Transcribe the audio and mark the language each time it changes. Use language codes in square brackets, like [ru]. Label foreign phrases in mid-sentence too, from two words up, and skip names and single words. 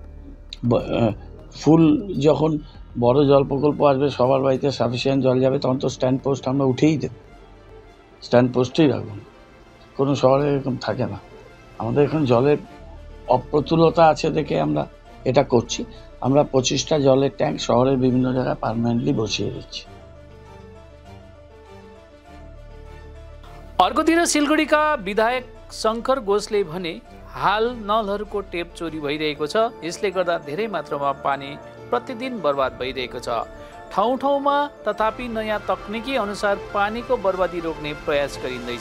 [bn] ফুল যখন বড় জল প্রকল্প আসবে, সবার বাড়িতে সাফিসিয়েন্ট জল যাবে, তখন তো [en] stand post [bn] আমরা উঠেই দেব, [en] stand post-e [bn] রাখুন। কোনো শহরে এরকম থাকে না। আমাদের এখন জলের অপ্রতুলতা আছে দেখে আমরা এটা করছি। আমরা 25টা জলের ট্যাঙ্ক শহরের বিভিন্ন জায়গায় পার্মানেন্টলি বসিয়ে দিচ্ছি। [ne] अर्कोतिर सिलगढीका विधायक शङ्कर घोषले भने हाल नलहरूको टेप चोरी भइरहेको छ। यसले गर्दा धेरै मात्रामा पानी प्रतिदिन बर्बाद भइरहेको छ। ठाउँ ठाउँमा तथापि नयाँ तकनिकी अनुसार पानीको बर्बादी रोक्ने प्रयास गरिँदैछ।